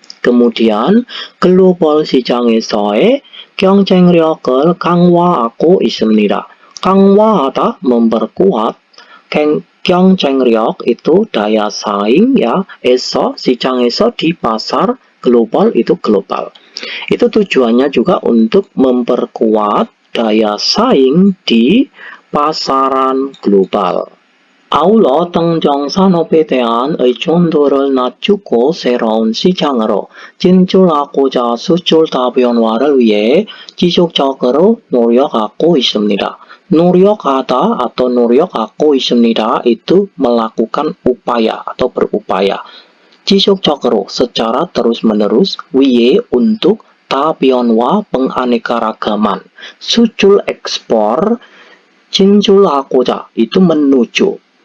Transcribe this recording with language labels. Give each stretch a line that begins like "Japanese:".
Korean: Kemudian 글로벌 시장에서의 경쟁력을 강화하고 있습니다.
Indonesian: 강화하다 memperkuat, 경쟁력 itu daya saing ya, 시장에서 di pasar, global itu global. Itu tujuannya juga untuk memperkuat daya saing di pasaran global.
Korean: 아울러 당장 산업에 대한 의존도를 낮추고 새로운 시장으로 진출하고자 수출 다변화를 위해 지속적으로 노력하고 있습니다.
Indonesian: 노력하다 atau
Korean: 노력하고 있습니다
Indonesian: itu melakukan upaya atau berupaya. 지속적으로 secara terus-menerus 위에 untuk 다변화 penganekaragaman. 수출 ekspor 진출하고자 itu menuju.